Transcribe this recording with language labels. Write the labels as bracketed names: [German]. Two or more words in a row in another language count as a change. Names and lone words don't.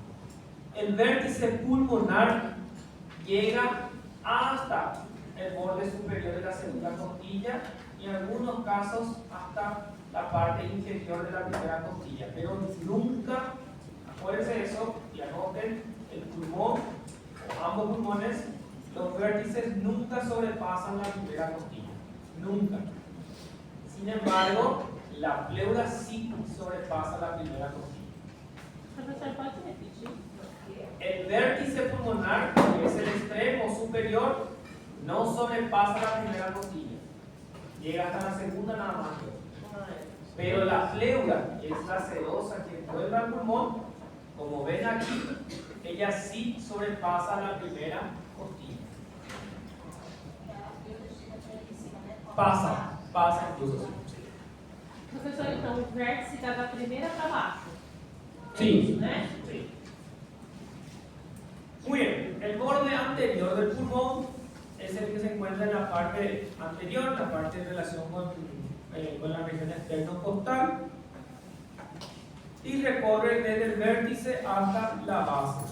[Spanish] El vértice pulmonar llega hasta el borde superior de la segunda costilla y en algunos casos hasta la parte inferior de la primera costilla, pero nunca, acuérdense de eso y anoten, el pulmón o ambos pulmones, los vértices nunca sobrepasan la primera costilla, nunca. Sin embargo, la pleura sí sobrepasa la primera costilla. [Portuguese] Professor, pode repetir? [Spanish] El vértice pulmonar, que es el extremo superior, no sobrepasa la primera costilla, llega hasta la segunda nada más. Pero la pleura, que es la sedosa que envuelve al pulmón, como ven aquí, ella sí sobrepasa la primera costilla. Pasa incluso. [Portuguese] Professor, então o vértice está da primeira para baixo. [Spanish] Sí. [Portuguese] Né? [Spanish] Sí. Muy bien, el borde anterior del pulmón es el que se encuentra en la parte anterior, la parte en relación con la región esternocostal, y recorre desde el vértice hasta la base.